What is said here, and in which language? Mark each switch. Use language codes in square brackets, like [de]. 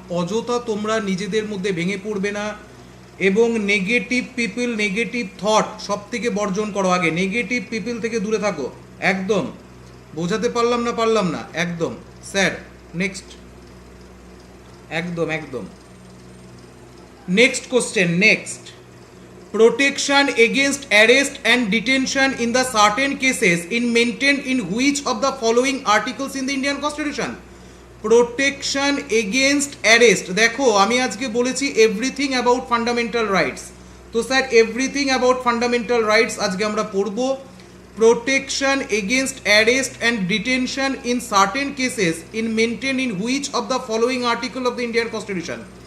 [bn] অযথা তোমরা নিজেদের মধ্যে ভেঙে পড়বে না এবং নেগেটিভ পিপল, নেগেটিভ থট সব থেকে বর্জন করো। আগে নেগেটিভ পিপল থেকে দূরে থাকো। একদম বোঝাতে পারলাম না একদম স্যার। [en] next, [bn] একদম একদম [en] Next question, next. Protection against arrest and detention in the certain cases in maintained in which of the following articles in the Indian Constitution? Protection against arrest, [bn] দেখো আমি আজকে বলেছি [en] Everything about fundamental rights. [bn] তো sir [en] everything about fundamental rights [bn] আজকে আমরা পড়ব। [en] Protection against arrest and detention in certain cases in maintain in which of the following article of the Indian constitution?